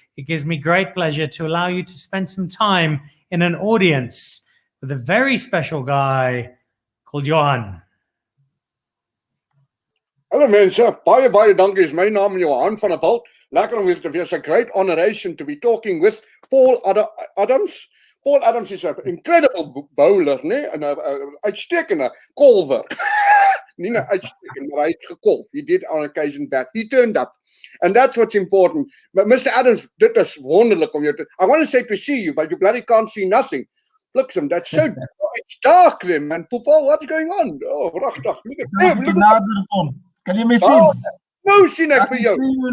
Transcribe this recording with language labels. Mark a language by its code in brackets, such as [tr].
[en] It gives me great pleasure to allow you to spend some time in an audience with a very special guy called Johan. [af] Hallo mense, baie dankie. Is my naam Johan van der Walt. Lekker om weer te wees. [en] A great honoration to be talking with Paul Adams. Paul Adams is an incredible bowler, né? [af] En 'n uitstekende kolwer. Nie 'n uitstekende, maar hy het gekolf. [en] He did on occasion bat. He turned up. And that's what's important. But Mr. Adams, [af] dit is wonderlik om jou te... [en] I want to say to see you, but you bloody can't see nothing. Bliksem, that's so... It's dark there, man. Paul, what's going on? [af] Oh, pragtig. Kan jy my sien? No, sien ek vir jou.